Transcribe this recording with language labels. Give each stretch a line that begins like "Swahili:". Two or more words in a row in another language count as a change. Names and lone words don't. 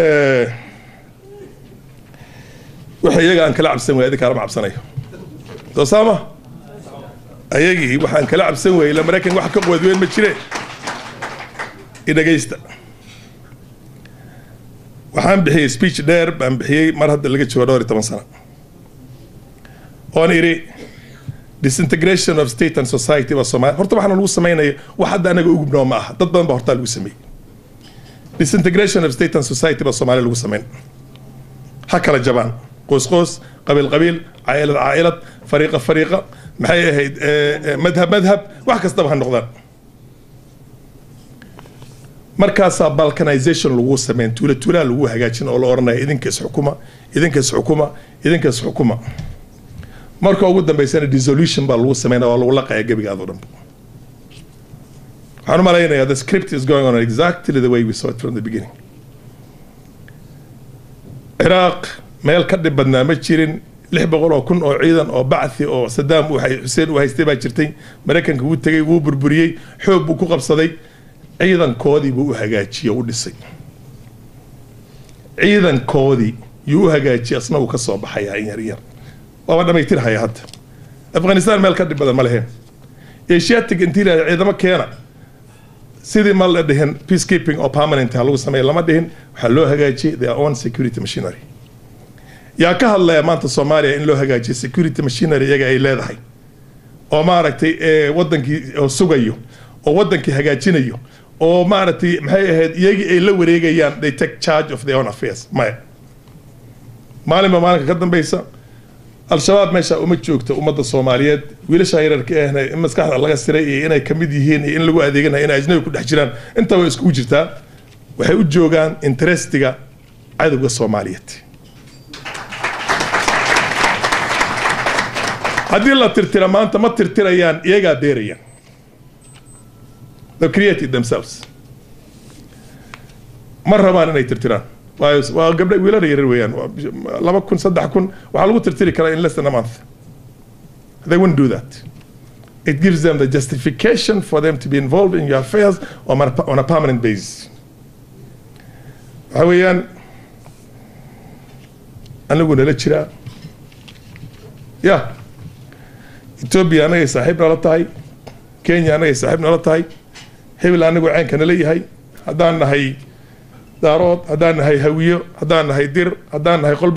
Somali: waxa iyaga aan kala cabsan weeyay kala cabsanayo Doosama ayagii waxaan kala cabsan weeyay la Mareykan wax ka qood weyn ma jireen idageysta waxaan bixiyay speech dheer baan bixiyay mar hadda laga joogo 12 sano oo iri
English: disintegration of state and society
Somali: wa Soomaaliya horta waxaan lagu sameeyay wax hadda anaga ugu gubnaa ma aha dad badan baa horta lagu sameeyay
English: disintegration of state and society
Somali: wa Soomaaliya lagu sameeyay hakala jabaan qoys qabiil caa'ilad fariiqa maxay ahayd madhab wax kasta waxa noqdaan markaasaa balkanization lagu sameyn tuulaa lagu hagaajin oo la oranaya idinka is xukuma marka ugu dambeysana dissolution baa lagu sameynaa waa lagu laqaya gebigaada oo dhan waxaan u malaynayaa
English: the script is going on exactly the way we saw it from the beginning.
Somali: Iraq meel ka dhib badnaa ma jirin 600 oo kun oo ciidan oo bacthi oo Saddam Hussein uu haystay baa jirtay Mareykanka uu tagay uu burburiyay xoog buu ku qabsaday ciidankoodii buu u hagaajiyay u dhisay ciidankoodii yuu hagaajiyay asna uu ka soo baxay yar waa dhamaytiraya hadda Afghanistan meel ka dhib badan ma lahayn
English: Asiatic interior
Somali: ciidamo keena sidii ma la dhihin
English: peacekeeping or
Somali: permanent lagu sameeyay lama dhihin waxa loo hagaajiyay
English: their own security machinery
Somali: yaa ka hadlaya maanta Soomaaliya in loo hagaajiyo security machinery iyaga ay leedahay oo maaragtay wadankii oo sugayo oo wadankii hagaajinayo oo maaragtay maxay ahayd iyagii ay la wareegayaan
English: they take charge of their own affairs
Somali: maalinka ka dambaysa al-shabaab meesha uma joogto ummadda Soomaaliyeed wiilasha yararka ahna in maskaxda laga siray iyo inay kamid yihiin in lagu adeeganayo in ajnabi ku dhex jiraan inta way isku jirtaa waxay u joogaan interestiga cadawga Soomaaliyeed haddii la tirtira maanta ma tirtirayaan iyagaa beerayaan
English: they created themselves
Somali: ma rabaan inay tirtiraan waa gabdha wiilal yaryar weeyaan 2,000-3,000 waxa lagu tirtiri karaa
English: in less than a month they wouldn't do that it gives them the justification for them to be involved in your affairs on a permanent basis
Somali: waxa weeyaan anagu nala jiraa Ethiopia anaga saaxiib nala tahay Kenya anaga saaxiib nala tahay hebel anagu ceenka nala yahay haddaan nahay daarood haddaan nahay hawiyo haddaan nahay dir haddaan nahay qolba